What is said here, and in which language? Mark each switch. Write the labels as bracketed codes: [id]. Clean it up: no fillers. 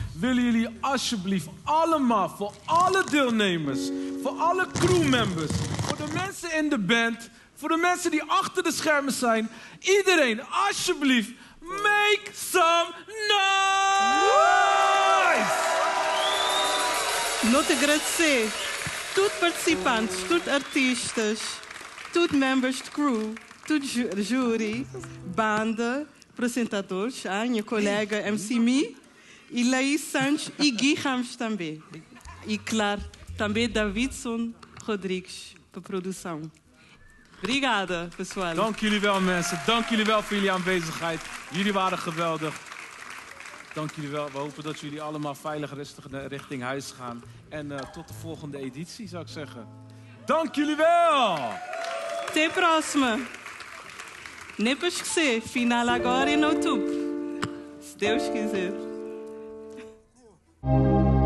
[nl] Willen jullie alsjeblieft allemaal, voor alle deelnemers, voor alle crewmembers, voor de mensen in de band, voor de mensen die achter de schermen zijn, iedereen, alsjeblieft, [en] make some noise! [pt] Nós te agradecer todos participantes, todos artistas, todos members de crew, todos júri, banda, apresentadores, a minha colega MC Mi, e Laís Santos e Gui Ramos também. E claro, também Davidson Rodrigues para produção. Obrigada, pessoal. [nl] Dank jullie wel, mensen. Dank jullie wel voor jullie aanwezigheid. Jullie waren geweldig. Dank jullie wel. We hopen dat jullie allemaal veilig rustig richting huis gaan. En tot de volgende editie, zou ik zeggen. Dank jullie wel! [pt] Até a próxima. Nem para esquecer, final agora em outubro. Se Deus quiser.